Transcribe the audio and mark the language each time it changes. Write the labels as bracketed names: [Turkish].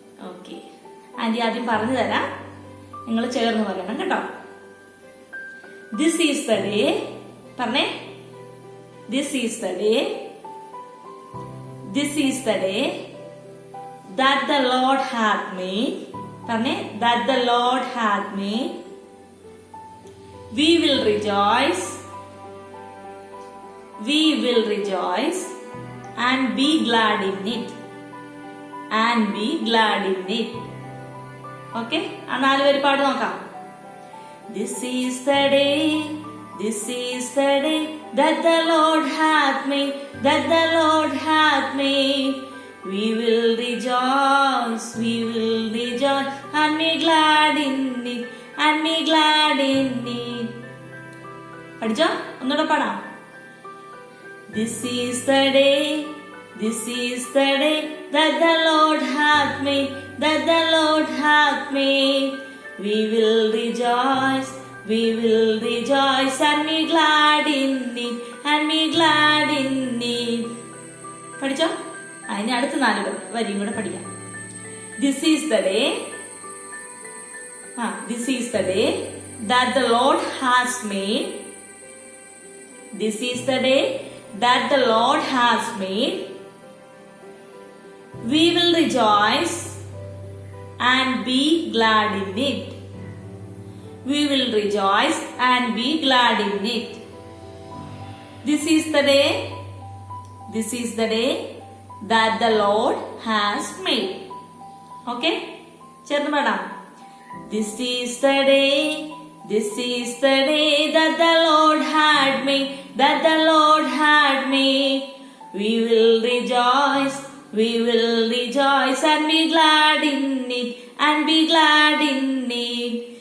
[Malayalam] Okay, anti ആദ്യം പറഞ്ഞു തരാം, നിങ്ങൾ ചേർന്ന് പറയണം കേട്ടോ. [English] This is the day. [Malayalam] പറഞ്ഞേ, [English] This is the day, this is the day that the Lord hath made. [Malayalam] പറഞ്ഞേ, [English] that the Lord hath made. We will rejoice. We will rejoice and be glad in it. And be glad in it. Okay? [Malayalam] ആ നാല് പേര് പാടി നോക്കാം. [English] This is the day. This is the day that the Lord hath made. That the Lord hath made. We will rejoice, we will rejoice and be glad in it, and be glad in it. [Malayalam] പഠിച്ചോ? ഒന്നുകൂടെ പാടാം. [English] This is the day, this is the day that the Lord hath made, that the Lord hath made. We will rejoice, we will rejoice and be glad in it, and be glad in it. [Malayalam] പഠിച്ചോ? അതിന് അടുത്ത നാല് വരിയും കൂടെ പഠിക്കാം. [English] This is the day, this is the day that the Lord has made. This is the day that the Lord has made. We will rejoice and be glad in it. We will rejoice and be glad in it. This is the day, this is the day that the Lord has made. [Malayalam] Okay? ചേർന്ന് പാടാം. [English] This is the day, this is the day that the Lord had made, that the Lord had made. We will rejoice, we will rejoice and be glad in it, and be glad in it.